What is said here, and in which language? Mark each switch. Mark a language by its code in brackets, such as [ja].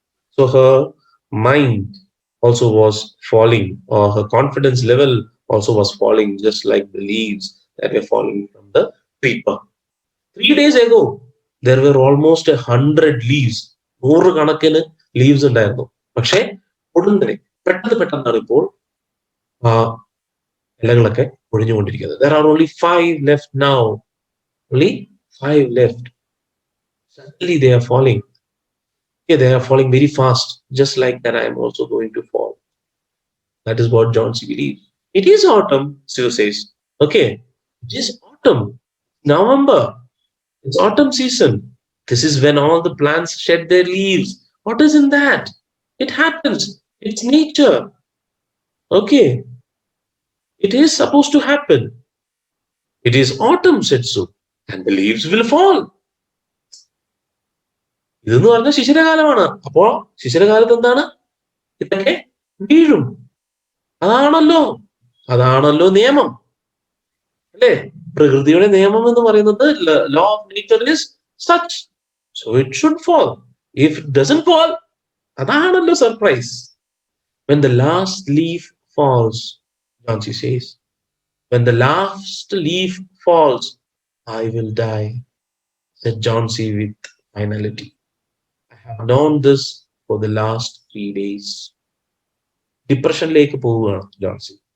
[en] So her mind also was falling, or her confidence level also was falling, just like the leaves that were falling from the creeper. 3 days ago, there were almost 100 leaves. [ml] 100 leaves ഉണ്ടായിരുന്നു. പക്ഷേ ഉടനെ പെട്ടെന്ന് ഇപ്പോൾ ആ ഇലകളൊക്കെ ഒഴിഞ്ഞുകൊണ്ടിരിക്കുന്നത്. [en] There are only five left now. Only five left. Suddenly they are falling. Yeah, they are falling very fast. Just like that, I am also going to fall. That is what John C. believes. It is autumn, Sue says. Okay, it is autumn. November. It's autumn season. This is when all the plants shed their leaves. What is in that? It happens. It's nature. Okay. It is supposed to happen. It is autumn, said Sue, and the leaves will fall. [ml] ഇതെന്ന് പറഞ്ഞാൽ ശിശിരകാലമാണ്. അപ്പോ ശിശിരകാലത്ത് എന്താണ്? ഇതൊക്കെ വീഴും. അതാണല്ലോ അതാണല്ലോ നിയമം, അല്ലേ? പ്രകൃതിയുടെ നിയമം എന്ന് പറയുന്നത് [en] Law of nature is such, so it should fall. If it doesn't fall, [ml] അതാണല്ലോ surprise. [en] When the last leaf falls, Johnsy says, when the last leaf falls, I will die, said Johnsy with finality. I have known this for the last 3 days. [ml] ഡിപ്രഷനിലേക്ക് പോവുകയാണ് ജോൺസി.